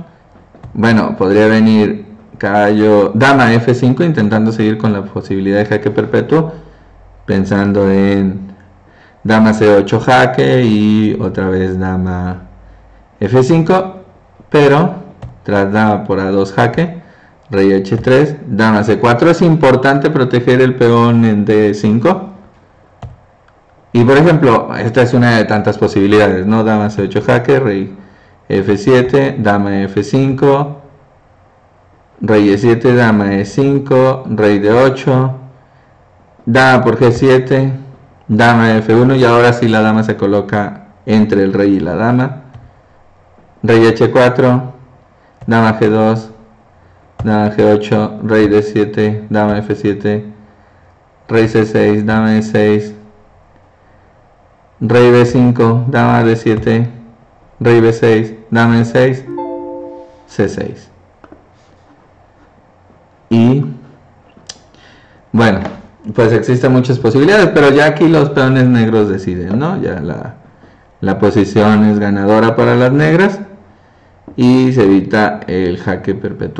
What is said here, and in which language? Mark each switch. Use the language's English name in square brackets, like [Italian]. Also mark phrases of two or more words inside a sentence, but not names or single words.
[Spanish] bueno, podría venir caballo, dama F5 intentando seguir con la posibilidad de jaque perpetuo, pensando en dama C8 jaque y otra vez dama F5, pero tras dama por A2 jaque, rey H3, dama C4, es importante proteger el peón en D5. Y por ejemplo, esta es una de tantas posibilidades, ¿no? Dama C8 jaque, rey F7, dama F5, rey E7, dama E5, rey D8, dama por G7, dama F1 y ahora sí la dama se coloca entre el rey y la dama, rey H4, dama G2, dama G8, rey D7, dama F7, rey C6, dama E6, rey B5, dama D7, rey B6, dama E6, C6. Y bueno, pues existen muchas posibilidades, pero ya aquí los peones negros deciden, ¿no? Ya la posición es ganadora para las negras y se evita el jaque perpetuo.